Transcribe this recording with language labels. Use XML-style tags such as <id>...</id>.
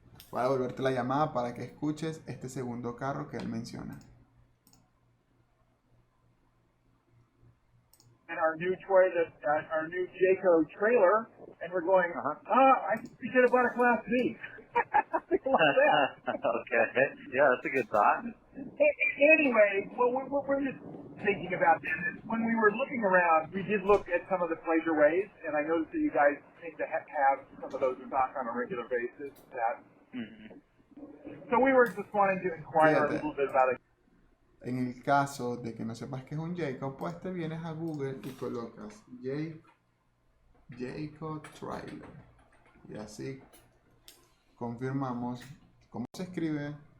<es>Voy a devolverte la llamada para que escuches este segundo carro que él menciona.</es> <en>new our new Jayco trailer, and we're going, I think we should have bought a Class B. Something like that. Okay. Yeah, that's a good thought. Anyway, well, we're just thinking about this. When we were looking around, we did look at some of the pleasure ways, and I noticed that you guys seem to have some of those in stock on a regular basis. So we were just wanting to inquire a little bit about it.</en> <es>En el caso de que no sepas qué es un Jayco, pues te vienes a Google y colocas Jayco Trailer. Y así confirmamos cómo se escribe.</es>